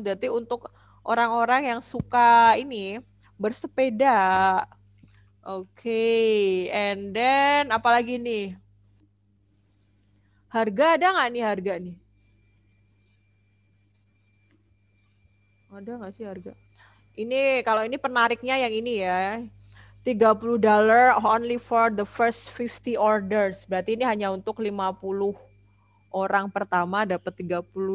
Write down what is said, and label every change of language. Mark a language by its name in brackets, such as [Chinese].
[Indonesian] Berarti untuk orang-orang yang suka ini bersepeda. Oke, [English] and then [Indonesian] apalagi nih? Harga ada nggak nih harga nih? Ada nggak sih harga? Ini kalau ini penariknya yang ini ya. [English] $30 only for the first 50 orders. [Indonesian] Berarti ini hanya untuk 50 orang pertama dapat $30.